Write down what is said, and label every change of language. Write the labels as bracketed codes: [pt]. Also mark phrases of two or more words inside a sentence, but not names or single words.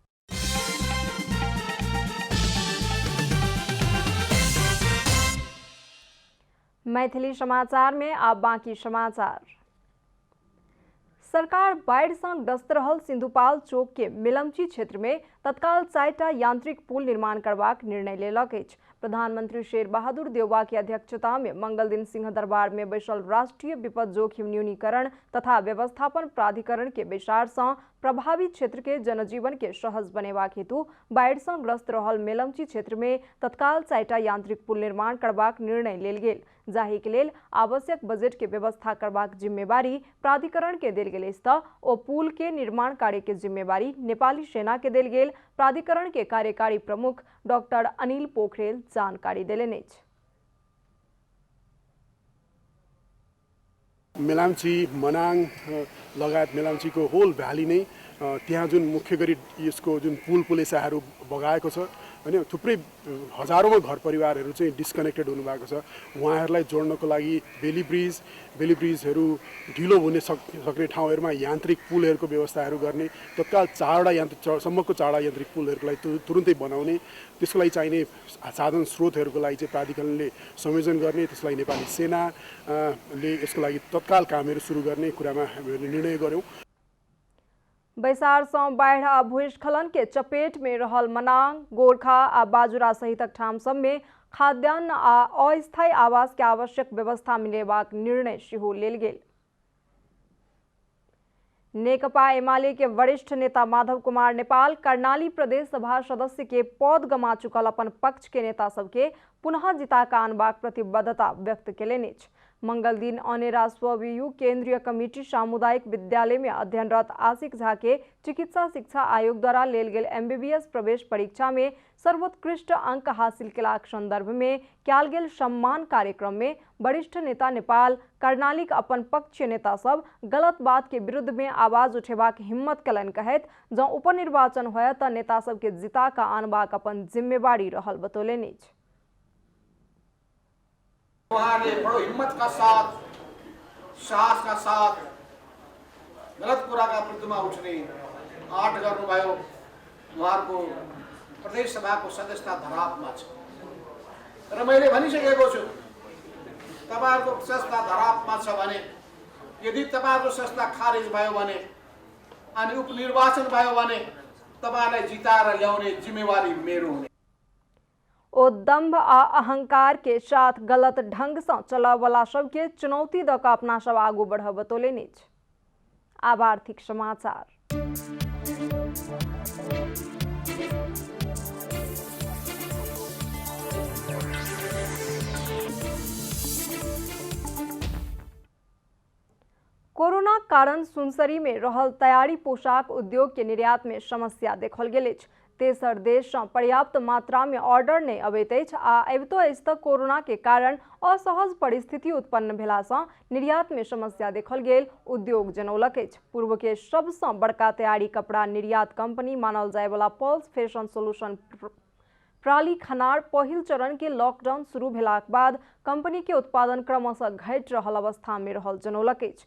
[mai] मैथिली समाचार में अब बाकी समाचार। सरकार बाढ़ से ग्रस्त रहल सिंधुपाल चौक के मिलमची क्षेत्र में तत्काल 4टा यांत्रिक पुल निर्माण करबाक निर्णय लेलक अछि। प्रधानमंत्री शेर बहादुर देउवा की अध्यक्षता में मंगल दिन सिंहदरबार में बैसल राष्ट्रीय विपद जोखिम न्यूनीकरण तथा व्यवस्थापन प्राधिकरण के बैसार से प्रभावित क्षेत्र के जनजीवन के सहज बनेबाक हेतु बाढ़ से ग्रस्त रहल मेलम्ची क्षेत्र में तत्काल 4टा यांत्रिक पुल निर्माण करबाक निर्णय लेल गेल, जाहि के लेल आवश्यक बजट के व्यवस्था करबाक जिम्मेवारी प्राधिकरण के देल गेल अछि। ओ पुल के निर्माण कार्य के जिम्मेवारी नेपाली सेना के देल गेल प्राधिकरण के कार्यकारी प्रमुख डॉक्टर अनिल पोखरेल जानकारी देलनि अछि। [ne] मेलाम्ची मनाङ लगायत मेलाम्चीको होल भ्याली नै त्यहाँ जुन मुख्य गरी यसको जुन पुलेसाहरू बगाएको छ हैन, थुप्रै हजारौं घर परिवारहरू चाहिँ डिस्कनेक्टेड हुनुभएको छ। उहाँहरूलाई जोड्नको लागि बेली ब्रिजहरू ढिलो हुने सक्ने ठाउँहरूमा यान्त्रिक पुलहरूको व्यवस्थाहरू गर्ने, तत्काल 4वटा सम्मको 4वटा यान्त्रिक पुलहरूलाई तुरुन्तै बनाउने, त्यसको लागि चाहिने साधन स्रोतहरूको लागि चाहिँ प्राधिकरणले संयोजन गर्ने, त्यसलाई नेपाली सेनाले यसको लागि तत्काल कामहरू सुरु गर्ने कुरामा हामीले निर्णय गर्यौं। [mai] बैसार से बाढ़ आ भूस्खलन के चपेट में रहल मनाङ, गोरखा आ बाजुरा सहितक ठाम सब में खाद्यान्न आ अस्थायी आवास के आवश्यक व्यवस्था मिलेबाक निर्णय सेहो लेल गेल। नेकपा एमाले के वरिष्ठ नेता माधव कुमार नेपाल कर्णाली प्रदेश सभा सदस्य के पद गमा चुकल अपन पक्ष के नेता सबके पुनः जिता का आनबाक प्रतिबद्धता व्यक्त केलनि अछि। मंगल दिन अनेरा स्ववियु केंद्रीय कमिटी सामुदायिक विद्यालय में अध्ययनरत आशिक झा के चिकित्सा शिक्षा आयोग द्वारा लेल गेल MBBS प्रवेश परीक्षा में सर्वोत्कृष्ट अंक हासिल केलाक संदर्भ में कयल गेल सम्मान कार्यक्रम में वरिष्ठ नेता नेपाल कर्णालीक अपन पक्षीय नेता सब गलत बात के विरुद्ध में आवाज उठेबाक हिम्मत कलन कहैत जँ उपनिर्वाचन होय त नेता सब के जिता का आनबाक अपन जिम्मेवारी रहल बतौलनि अछि। [ne] उहाँले बडो हिम्मतका साथ, साहसका साथ गलत कुराका विरुद्धमा उठ्ने आँट गर्नुभयो। उहाँहरूको प्रदेश सभाको सदस्यता धरापमा छ र मैले भनिसकेको छु, तपाईहरुको सदस्यता धरापमा छ भने यदि तपाईहरुको सदस्यता खारेज भयो भने अनि उपनिर्वाचन भयो भने तपाईहरुलाई जिताएर ल्याउने जिम्मेवारी मेरो हुने। [mai] ओ दम्भ आ अहंकार के साथ गलत ढंग से चला वाला सबके चुनौती द का अपना सब आगू बढ़ बतौलनि अछि। आब आर्थिक समाचार। कोरोना कारण सुनसरी में रहल तैयारी पोशाक उद्योग के निर्यात में समस्या देखल गेल अछि। तेसर देश से पर्याप्त मात्रा में ऑर्डर नहीं अबैत अछि आ अबितो अछि तऽ कोरोना के कारण असहज परिस्थिति उत्पन्न भेला से निर्यात में समस्या देखल गेल उद्योग जनौलक अछि। पूर्व के सबसे बड़का तैयारी कपड़ा निर्यात कंपनी मानल जाय वाला पल्स फैशन सोल्यूशन प्राली खनार पहिल चरण के लॉकडाउन शुरू भेलाक बाद कंपनी के उत्पादन क्रमशः घटि रहल अवस्था में रहल जनौलक अछि।